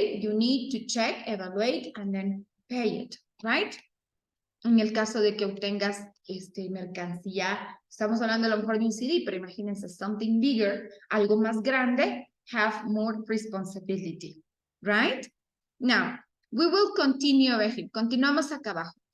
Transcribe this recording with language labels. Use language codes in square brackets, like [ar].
[en] You need to check, evaluate, and then pay it, right? [es] En el caso de que obtengas mercancía, estamos hablando a lo mejor de un CD, pero imagínense [en] something bigger, [es] algo más grande, [en] have more responsibility, right? Now, we will continue over here. [es] Continuamos acá abajo.